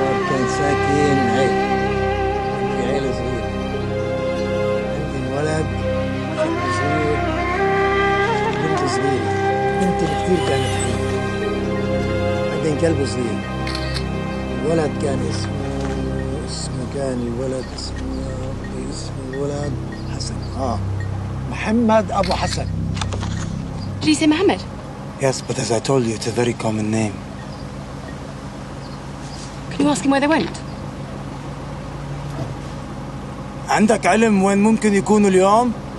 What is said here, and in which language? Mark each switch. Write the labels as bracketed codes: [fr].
[ar] كان ساكن عيل في عيلة صغيرة عندي ولد صغير بنت صغيرة بنتي كثير كانت حلوة بعدين كلب صغير الولد كان اسمه كان الولد اسم الولد حسن محمد أبو حسن. [en] Did he say Mohammed? Yes, but as I told you, it's a very common name. Can you ask him where they went? [ar] عندك علم وين ممكن يكونوا اليوم؟